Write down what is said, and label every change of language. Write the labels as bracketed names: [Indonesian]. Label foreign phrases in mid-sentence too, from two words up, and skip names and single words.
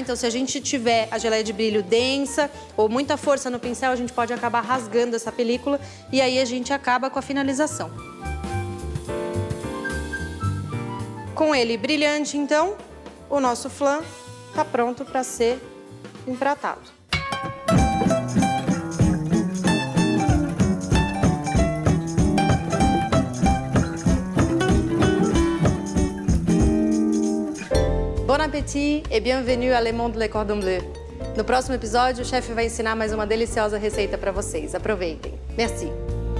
[Portuguese] Então, se a gente tiver a geleia de brilho densa ou muita força no pincel, a gente pode acabar rasgando essa película e aí a gente acaba com a finalização. Com ele brilhante, então, o nosso flan tá pronto para ser empratado. [French] Bon appétit et bienvenue à Le Monde Le Cordon Bleu. [Portuguese] No próximo episódio, o chefe vai ensinar mais uma deliciosa receita para vocês. Aproveitem. [French] Merci.